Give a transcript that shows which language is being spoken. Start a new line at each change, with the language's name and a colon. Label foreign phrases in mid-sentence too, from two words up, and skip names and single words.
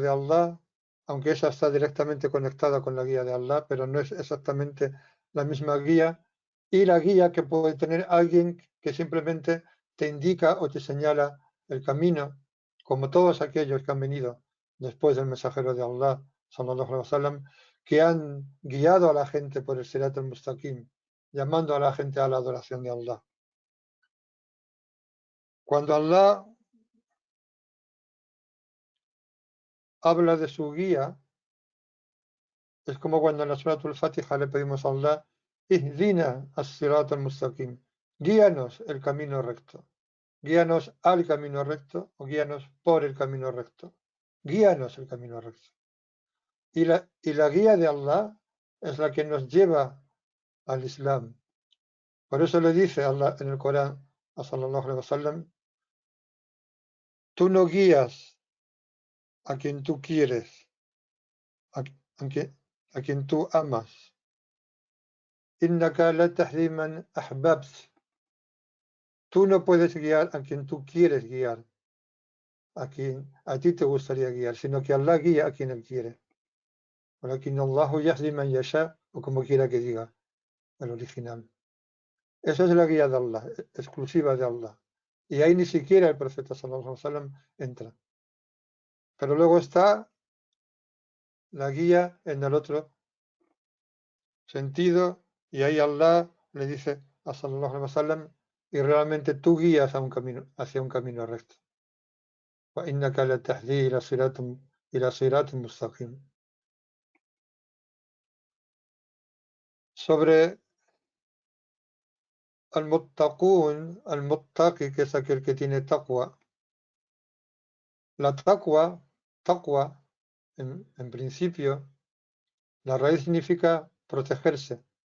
Spanish: de Allah, aunque esa está directamente conectada con la guía de Allah, pero no es exactamente la misma guía, y la guía que puede tener alguien que simplemente te indica o te señala el camino, como todos aquellos que han venido después del mensajero de Allah,
Arabic: صلى الله عليه وسلم,
Spanish: que han guiado a la gente por el
Arabic: صراط المستقيم,
Spanish: llamando a la gente a la adoración de Allah. Cuando Allah habla de su guía, es como cuando en la Suratul Fatiha le pedimos a Allah,
Arabic: اهدنا الصراط المستقيم,
Spanish: guíanos el camino recto, guíanos al camino recto o guíanos por el camino recto, guíanos el camino recto. Y la guía de Allah es la que nos lleva al Islam. Por eso le dice Allah en el Corán a
Arabic: صلى الله عليه وسلم,
Spanish: tú no guías a quien tú quieres, a, a quien tú amas.
Arabic: إنك لا تهدي من أحببت.
Spanish: Tú no puedes guiar a quien tú quieres guiar, a quien a ti te gustaría guiar, sino que Allah guía a quien Él quiere.
Arabic: ولكن الله يهدي من يشاء,
Spanish: o como quiera que diga el original. Esa es la guía de Allah, exclusiva de Allah. Y ahí ni siquiera el profeta
Arabic: صلى الله عليه وسلم
Spanish: entra. Pero luego está la guía en el otro sentido, y ahí Allah le dice a
Arabic: صلى الله عليه وسلم,
Spanish: y realmente tú guías a un camino, hacia un camino recto.
Arabic: وإنك لتهدي إلى صراط مستقيم.
Spanish: Sobre al-muttaqun, al-muttaqi, que es aquel que tiene taqwa. La taqwa, en principio, la raíz significa protegerse.